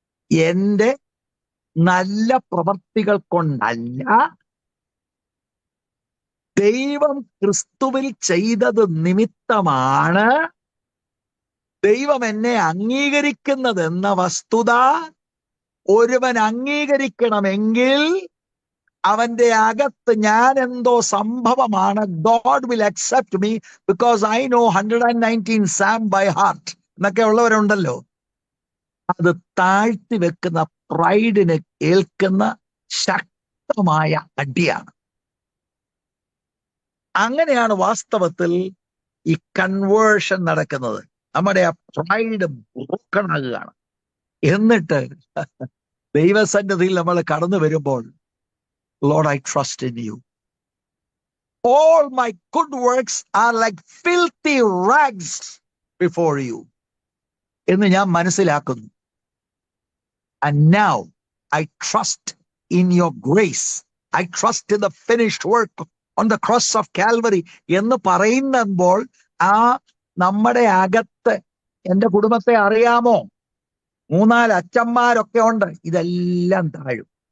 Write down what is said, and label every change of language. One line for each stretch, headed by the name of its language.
Malayalam: എന്റെ നല്ല പ്രവർത്തികൾ കൊണ്ടല്ല, ദൈവം ക്രിസ്തുവിൽ ചെയ്തത് നിമിത്തമാണ് ദൈവം എന്നെ അംഗീകരിക്കുന്നതെന്ന വസ്തുത ഒരുവൻ അംഗീകരിക്കണമെങ്കിൽ അവന്റെ അകത്ത് ഞാൻ എന്തോ സംഭവമാണ്.
English: God will accept me because I know 119 Psalm by heart
Malayalam: എന്നൊക്കെ ഉള്ളവരുണ്ടല്ലോ. അത് താഴ്ത്തി വെക്കുന്ന പ്രൈഡിന് ഏൽക്കുന്ന ശക്തമായ അടിയാണ്. അങ്ങനെയാണ് വാസ്തവത്തിൽ ഈ കൺവേർഷൻ നടക്കുന്നത്. നമ്മുടെ ആ പ്രൈഡ് ബ്രോക്കൺ ആകുകയാണ്. എന്നിട്ട് ദൈവസന്നിധിയിൽ നമ്മൾ കടന്നു വരുമ്പോൾ,
English: Lord, I trust in you. All my good works are like filthy rags before you
Malayalam: എന്ന് ഞാൻ മനസ്സിലാക്കുന്നു.
English: And now I trust in your grace. I trust in the finished work on the cross of Calvary
Malayalam: എന്ന് പറയുമ്പോൾ ആ നമ്മുടെ അകത്ത്, എന്റെ കുടുംബത്തെ അറിയാമോ, 3-4 അച്ഛന്മാരൊക്കെ ഉണ്ട്, ഇതെല്ലാം താഴും.